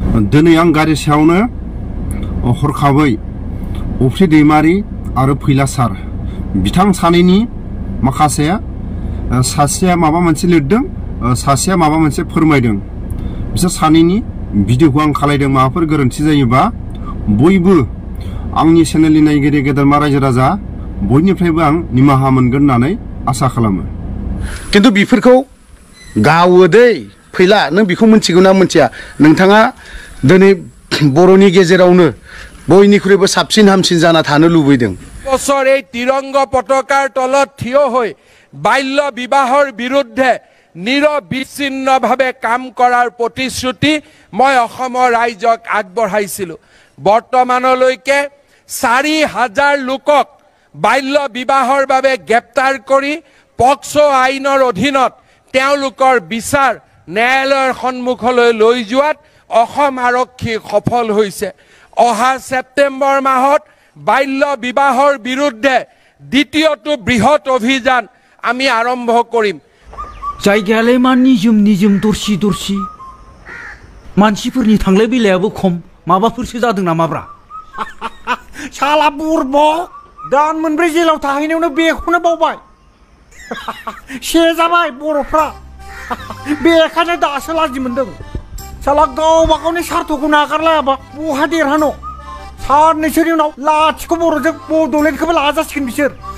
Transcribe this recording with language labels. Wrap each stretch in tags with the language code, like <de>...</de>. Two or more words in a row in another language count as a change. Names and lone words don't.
<brx>दिनै आं गारि सायावनो हरखाबै अफ्रि दैमारि आरो फैलासार बिथां सानैनि माखासे सासेया माबा मोनसे लिरदों सासेया माबा मोनसे फोरमायदों बिसोर सानैनि भिडिअखौ आं खालायदों माबाफोर गोरोन्थि जायोबा बयबो आंनि चेनेलनि नायगिरि गेदेरमा रायजो राजा बयनिफ्रायबो आं निमाहा मोनगोन होननानै आसा खालामो किन्तु बेफोरखौ गावो दै फैला नों बेखौ मिथिगौ ना मिथिया नोंथाङा दिनै बर'नि गेजेरावनो बयनिख्रुइबो साबसिन हामसिन जाना थानो लुबैदों</brx> <as>বছৰ এই তিৰংগ পতাকাৰ তলত থিয় হৈ বাল্য বিবাহৰ বিৰুদ্ধে নিৰবিচ্ছিন্নভাৱে কাম কৰাৰ প্ৰতিশ্ৰুতি মই অসমৰ ৰাইজক আগবঢ়াইছিলোঁ বৰ্তমানলৈকে ৪,০০০ লোকক বাল্য বিবাহৰ বাবে গ্ৰেপ্তাৰ কৰি পক্সো আইনৰ অধীনত তেওঁলোকৰ বিচাৰ ন্যায়ালয়ৰ সন্মুখলৈ লৈ যোৱাত অসম আৰক্ষী সফল হৈছে অহা ছেপ্টেম্বৰ মাহত বাল্য বিবাহৰ বিৰুদ্ধে দ্বিতীয়টো বৃহৎ অভিযান আমি আৰম্ভ কৰিম</as> <brx>जायगायालाय मा निजोम दरसि दरसि मानसिफोरनि थांलाय फैलायाबो खम माबाफोरसो जादों नामाब्रा साला बुरबक दान मोनब्रै जेलाव थाहैनायावनो बेखौनो बावबाय से जाबाय बर'फ्रा बेखायनो दासो लाजि मोनदों साला गावबा गावनि सार्थखौ नागारलायाबा बहा देरहानो साननैसोनि उनाव लाथिख' बर'जों बड'लेण्डखौबो लाजासिगोन बिसोर</brx>